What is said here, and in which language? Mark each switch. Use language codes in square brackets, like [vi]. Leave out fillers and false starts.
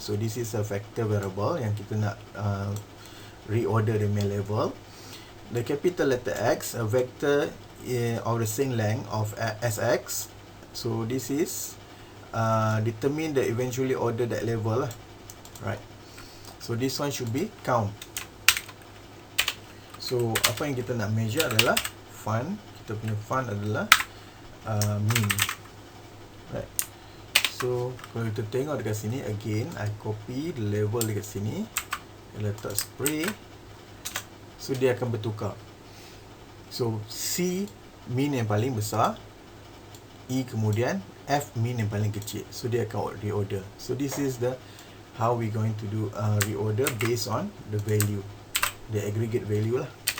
[en] So this is a vector variable [ms] yang kita nak [en] reorder the main level. The capital letter X, a vector of the same length of Sx. So this is determine the eventually order that level lah. Right. So this one should be count. [ms] So apa yang kita nak measure adalah fun. Kita punya fun adalah mean. Right. So kalau kita tengok dekat sini, [en] again I copy the level [ms] dekat sini, letak spray. So dia akan bertukar. So C mean yang paling besar, E kemudian F mean yang paling kecil. So dia akan reorder. [en] So this is the how we going to do reorder based on the value, the aggregate value lah.